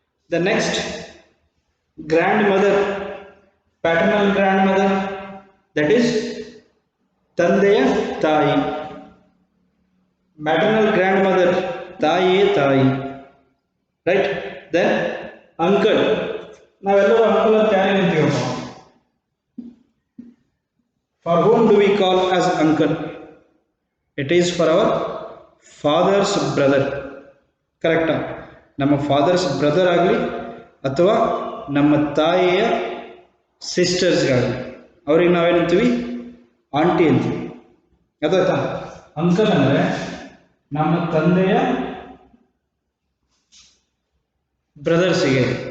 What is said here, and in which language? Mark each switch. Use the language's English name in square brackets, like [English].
[English] the next, grandmother, paternal grandmother, that is [Kannada] ತಂದೆಯ ತಾಯಿ. [English] maternal grandmother, [Kannada] ತಾಯಿಯೇ ತಾಯಿ, [English] Right. [Kannada] ದೆನ್ ಅಂಕಲ್, ನಾವೆಲ್ಲರೂ ಅಂಕಲ್ ಅಂತ ಯಾರು ಅಂತೀವಪ್ಪ? [English] For whom do we call as uncle? It is for our father's brother. [Kannada] ಕರೆಕ್ಟಾ? ನಮ್ಮ fathers brother ಆಗಲಿ ಅಥವಾ ನಮ್ಮ ತಾಯಿಯ ಸಿಸ್ಟರ್ಸ್ಗಾಗಲಿ ಅವ್ರಿಗೆ ನಾವೇನಂತೀವಿ? ಆಂಟಿ ಅಂತೀವಿ. ಗೊತ್ತಾಯ್ತಾ? ಅಂಕಲ್ ಅಂದರೆ ನಮ್ಮ ತಂದೆಯ ಬ್ರದರ್ಸಿಗೆ.